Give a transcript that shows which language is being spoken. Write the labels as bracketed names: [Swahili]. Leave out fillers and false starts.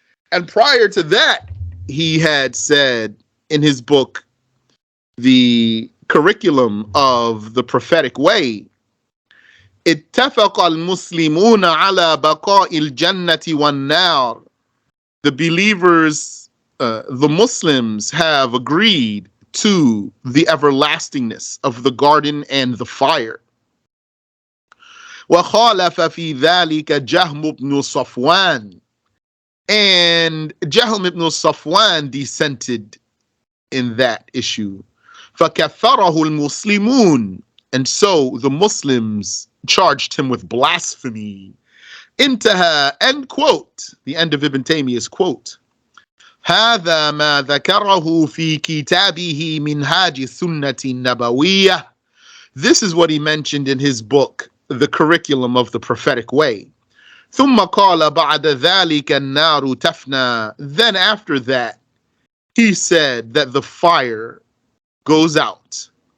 [English] And prior to that, he had said in his book, The Curriculum of the Prophetic Way, [Arabic] اتفق المسلمون على بقاء الجنة والنار. [English] The believers, the Muslims have agreed to the everlastingness of the garden and the fire. [Arabic] وخالف في ذلك جهم بن صفوان. [English] And Jahm ibn Safwan dissented in that issue. [Arabic] فَكَفَّرَهُ الْمُسْلِمُونَ. [English] And so the Muslims charged him with blasphemy. Intaha, end quote. The end of Ibn Taymiyyah's quote. [Arabic] هذا ما ذكره في كتابه منهاج السنة النبوية. [English] This is what he mentioned in his book, The Curriculum of the Prophetic Way. [Arabic] ثم قال بعد ذلك النار تفنى. [English] Then after that, he said that the fire goes out.